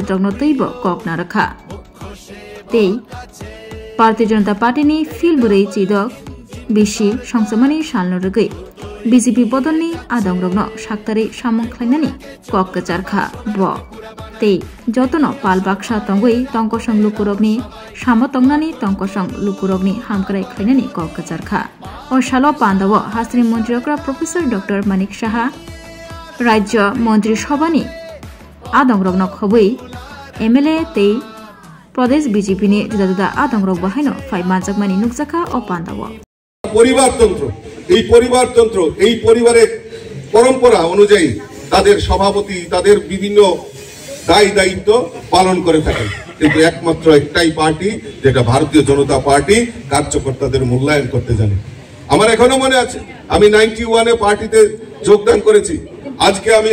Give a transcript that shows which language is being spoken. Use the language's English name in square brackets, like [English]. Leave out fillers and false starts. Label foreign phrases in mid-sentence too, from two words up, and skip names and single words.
[Kok Borok] rogno teibo kok narakha tei Bharatiya Janata Party ni Filburi Chidok bishi songsamani salno rogoi BJP bodolni adong rogno saktari samung khlainani kok kacharkha bo tei jotono pal baksa tongoi tongkosong lukurokni samo tongnani tongkosong lukurokni hamkrai khlainani kok kacharkha o salo pandawo hasri montriokra Professor Dr. Manik Saha Rajya Montri Sabhani adongrokno khoboi MLA tei Pradesh BJP ni juda juda adongrok bahaino phai manjakmani nukjaka o pandawo [Bangla] পরিবারতন্ত্র এই পরিবারের পরম্পরা অনুযায়ী তাদের সভাপতি তাদের বিভিন্ন দায় দায়িত্ব পালন করে থাকেন কিন্তু একমাত্র একটাই পার্টি যেটা ভারতীয় জনতা পার্টি কার্যকর্তাদের মূল্যায়ন করতে জানে আমার এখনো মনে আছে আমি 91 এ পার্টিতে যোগদান করেছি আজকে আমি